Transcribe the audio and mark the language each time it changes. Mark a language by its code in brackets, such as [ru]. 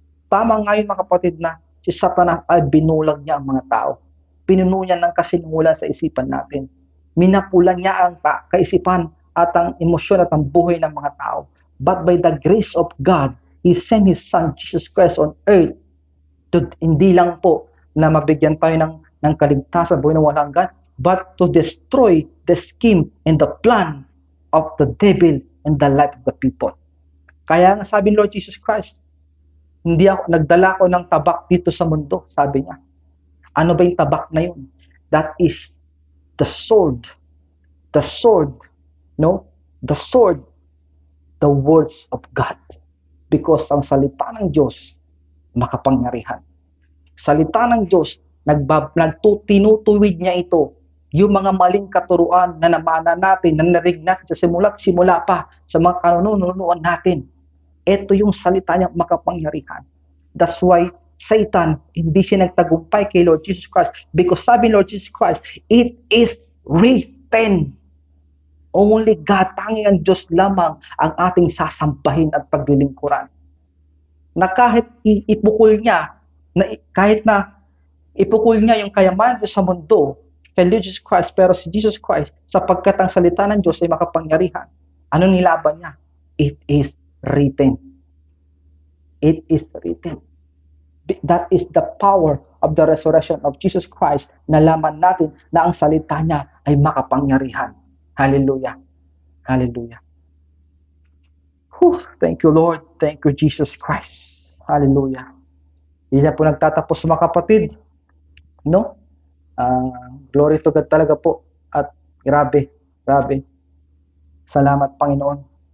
[tl] Tama nga yung mga kapatid na si Satanas ay binulag niya ang mga tao. Pinuno niya ng kasinungulan sa isipan natin. Minapulan niya ang kaisipan at ang emosyon at ang buhay ng mga tao. [en] But by the grace of God, He sent His Son Jesus Christ on earth to [tl] hindi lang po na mabigyan tayo ng kaligtasan, buhay na walang hanggan, [en] but to destroy the scheme and the plan of the devil in the life of the people. [tl] Kaya nga sabi ni Lord Jesus Christ, nagdala ko ng tabak dito sa mundo, sabi niya. Ano ba yung tabak na yun? [en] That is the sword. The sword, no? The sword, the words of God. [tl] Because ang salita ng Diyos, makapangyarihan. Salita ng Diyos, tinutuwid niya ito. Yung mga maling katuruan na namana natin, na narinig natin sa simula pa sa mga kanunuan natin. Ito yung salita niya makapangyarihan. [en] That's why [tl] Satan, hindi siya nagtagumpay kay Lord Jesus Christ. [en] Because sabi Lord Jesus Christ, it is written. Only God, [tl] tanging ang Diyos lamang ang ating sasambahin at paglilingkuran. Na kahit ipukul niya, kahit na ipukul niya yung kayamanan sa mundo, kay Jesus Christ, pero si Jesus Christ, sapagkat ang salita ng Diyos ay makapangyarihan, ano nilaban niya? [en] It is written. It is written. That is the power of the resurrection of Jesus Christ. [tl] Nalaman natin na ang salita niya ay makapangyarihan. [en] Hallelujah. Hallelujah. Thank you, Lord. Thank you, Jesus Christ. Hallelujah. [tl] Hindi na po nagtatapos mga kapatid. No? [en] Glory to God [tl] talaga po. At grabe. Salamat, Panginoon.